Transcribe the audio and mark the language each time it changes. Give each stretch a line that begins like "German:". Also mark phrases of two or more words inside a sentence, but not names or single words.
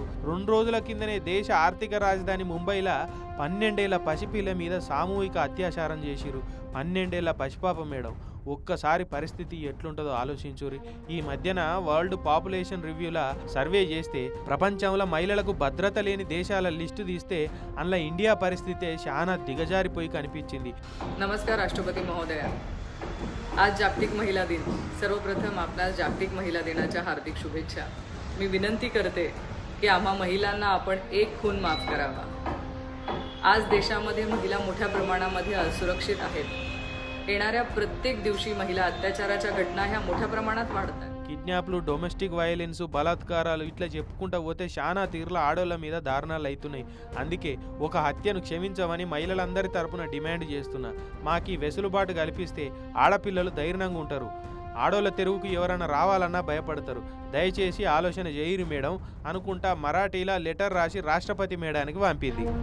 Telugu: 2 రోజుల కిందనే దేశ ఆర్థిక రాజధాని ముంబైలో 12 ఏళ్ల పసిపిల్ల మీద సామూహిక అత్యాచారం చేసిరు. 12 ఏళ్ల పసిపాప మేడం. ఒక్కసారి పరిస్థితి ఎట్లుంటుందో ఆలోచించురి. ఈ మధ్యన వరల్డ్ పాపులేషన్ రివ్యూలా సర్వే చేస్తే ప్రపంచంలో మహిళలకు భద్రత లేని దేశాల లిస్టు తీస్తే అందులో ఇండియా పరిస్థితి చాలా దిగజారిపోయి కనిపించింది.
Marathi: नमस्कार राष्ट्रपती महोदया. आज जागतिक महिला दिन. सर्वप्रथम आपणास जागतिक महिला दिनाच्या हार्दिक शुभेच्छा. मी विनंती करते की आम्हा महिलांना आपण एक खून माफ करावा. आज देशामध्ये महिला मोठ्या प्रमाणामध्ये असुरक्षित आहेत. येणाऱ्या प्रत्येक दिवशी महिला अत्याचाराच्या घटना ह्या मोठ्या प्रमाणात वाढतात.
Telugu: కిడ్నాప్లు,
English: domestic violence,
Telugu: బలాత్కారాలు ఇట్లా చెప్పుకుంటూ పోతే చాలా తీర్ల ఆడోళ్ళ మీద దారుణాలు అవుతున్నాయి. అందుకే ఒక హత్యను క్షమించమని మహిళలందరి తరపున డిమాండ్ చేస్తున్నా. మాకు ఈ వెసులుబాటు కల్పిస్తే ఆడపిల్లలు ధైర్యంగా ఉంటారు. ఆడోళ్ళ తెరువుకు ఎవరైనా రావాలన్నా భయపడతారు. దయచేసి ఆలోచన చేయరు మేడం అనుకుంటా మరాఠీలా లెటర్ రాసి రాష్ట్రపతి మేడానికి పంపింది.